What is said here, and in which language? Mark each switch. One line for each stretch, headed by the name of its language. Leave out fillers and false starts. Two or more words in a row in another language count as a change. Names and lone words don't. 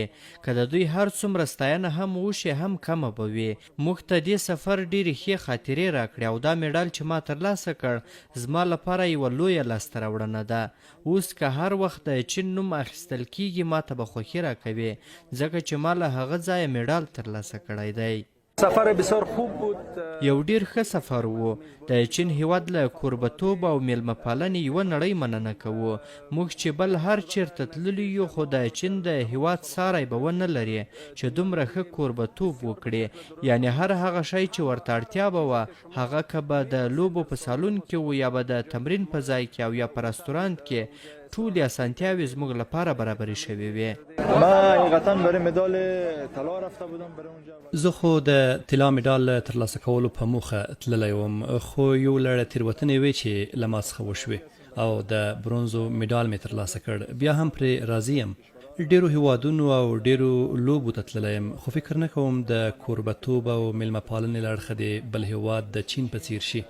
Pashto: که د دوی هر څومره ستاینه هم وشي هم کمه به وي. موږ ته دې سفر ډېرې ښې خاطرې راکړې او دا میډال چې ما ترلاسه کړ زما لپاره یوه لویه لاسته راوړنه ده. اوس که هر وخت د چین نوم اخیستل کیږي ما ته به خوښي راکوي ځکه چې ما له هغه ځایه میډال ترلاسه کړی دی.
Persian: سفر بسیار خوب بود.
Pashto: یو ډیر ښه سفر و. د چین هیواد له کوربتوب او میلمه پالنې یوه نړۍ مننه کوو. موږ چې بل هر چیرته تللي یو خو د چین د هیواد ساری به ونه لري چې دومره ښه کوربتوب وکړي. یعنی هر هغه شی چې ورته اړتیا به وه هغه که به د لوبو په سالون کې و یا به د تمرین په ځای کې او یا په رستورانت کې ټولې اسانتیاوې زموږ لپاره برابرې شوې وې.
Persian: من حقیقتا برای مدال طلا رفته بودم برای اونجا.
Pashto: زه خو د طلا میډال ترلاسه کولو په موخه تللی وم، خو یو لړ تېروتنې وې چې له ما څخه وشوې او د برونزو میډال مې ترلاسه کړ. بیا هم پرې راضي یم. ډیرو هیوادونو او ډیرو لوبو ته تللی یم خو فکر نه کوم د کوربتوب او میلمه پالنې له اړخه د بل هیواد د چین په څیر شي.